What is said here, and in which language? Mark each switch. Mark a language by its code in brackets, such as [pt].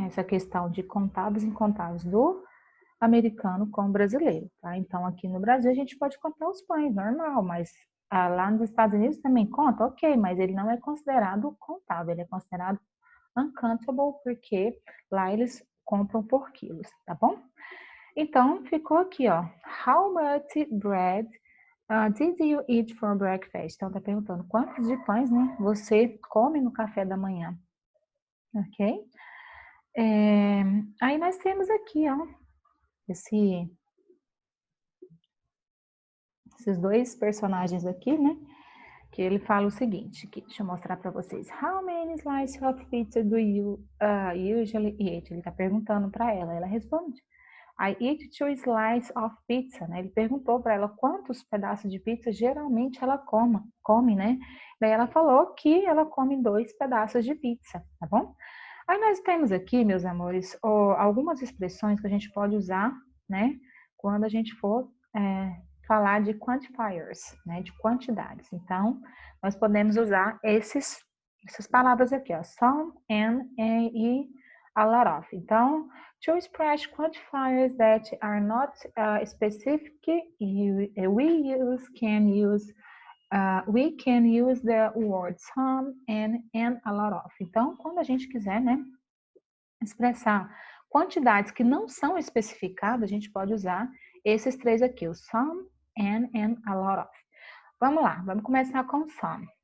[pt] Essa questão de contáveis e incontáveis do americano com o brasileiro, tá? Então, aqui no Brasil, a gente pode contar os pães, normal, mas lá nos Estados Unidos também conta, ok, mas ele não é considerado contável, ele é considerado uncountable, porque lá eles compram por quilos, tá bom? Então, ficou aqui, ó, [en] how much bread did you eat for breakfast? [pt] Então, tá perguntando quantos de pães, né, você come no café da manhã, ok? Aí nós temos aqui, ó, esses dois personagens aqui, né? Que ele fala o seguinte, deixa eu mostrar para vocês. [en] How many slices of pizza do you usually eat? [pt] Ele está perguntando para ela responde. [en] I eat 2 slices of pizza, [pt] né? Ele perguntou para ela quantos pedaços de pizza geralmente ela come, né? Daí ela falou que ela come 2 pedaços de pizza, tá bom? Aí nós temos aqui, meus amores, algumas expressões que a gente pode usar, né? Quando a gente for falar de quantifiers, né? De quantidades. Então, nós podemos usar essas palavras aqui, ó. [en] Some, and e a lot of. [pt] Então, [en] to express quantifiers that are not specific, we can use the word some and a lot of. [pt] Então, quando a gente quiser, né, expressar quantidades que não são especificadas, a gente pode usar esses três aqui, o [en] some and a lot of. [pt] Vamos lá, vamos começar com some.